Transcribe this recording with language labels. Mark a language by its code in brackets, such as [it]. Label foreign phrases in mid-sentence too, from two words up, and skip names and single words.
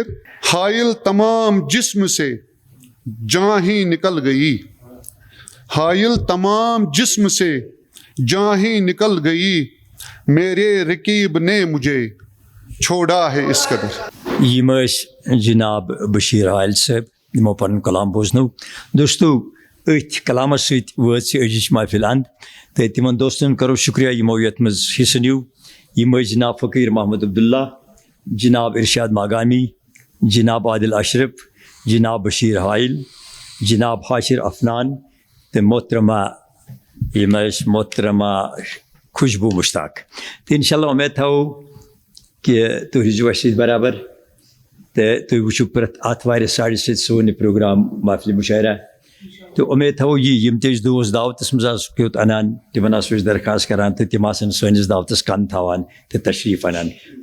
[ur] حائل تمام جسم سے جاں ہی نکل گئی, حائل تمام جسم سے جاں ہی نکل گئی, میرے رقیب نے مجھے چھوڑا ہے اس قدر. [ks] یم جناب بشیر حائل صاحب یمو پن کلام بوزنو. دوستو ات کلامس ست وٲژ أزِچ محفل اند تو تمن دوستن کرو شکریہ یمو یتھ مز حصہ نیو. یم جناب فقیر محمد عبداللہ, جناب ارشاد ماگامی, جناب عادل اشرف, جناب بشیر حائل, جناب حاشر افنان تو محترمہ محترمہ خوشبو مشتاق. تو انشاءاللہ امید تھاو کہ تُہۍ روٗزِو اَسہِ سۭتۍ برابر تہٕ تُہۍ وٕچھِو پرٛٮ۪تھ آتھوارِ 7:30 سون یہِ پروگرام محفلہِ مُشاعرہ. تو امید تھاو یم تہِ أسۍ دوس دعوتس منٛز آسو کیُتھ انان تمن آسو أسۍ درخواست کران تہٕ تِم آسن سٲنِس دعوتس کن تھاوان تہٕ تشریٖف انان.